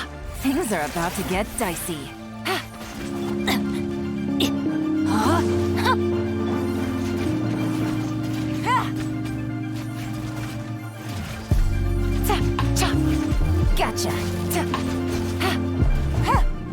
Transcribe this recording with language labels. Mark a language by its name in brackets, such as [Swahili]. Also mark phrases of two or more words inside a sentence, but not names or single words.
[English] Things are about to get dicey. Ha. Huh? Ha. Ha. Ta, cha. Gotcha. Ta. Ha. Ha.